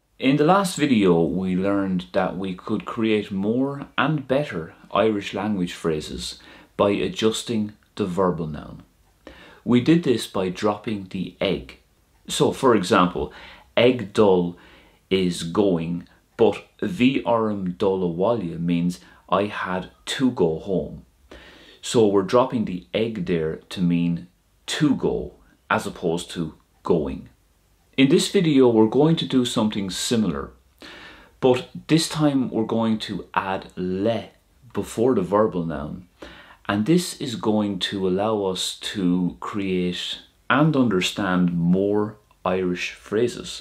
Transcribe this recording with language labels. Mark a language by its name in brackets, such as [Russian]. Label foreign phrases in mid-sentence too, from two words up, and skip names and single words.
[English] In the last video, we learned that we could create more and better Irish language phrases by adjusting the verbal noun. We did this by dropping the egg. So, for example, [Irish] eg dul [English] is going, but [Irish] bhí orm dul abhaile [English] means I had to go home. So we're dropping the egg there to mean to go as opposed to going. In this video, we're going to do something similar, but this time we're going to add le before the verbal noun, and this is going to allow us to create and understand more Irish phrases.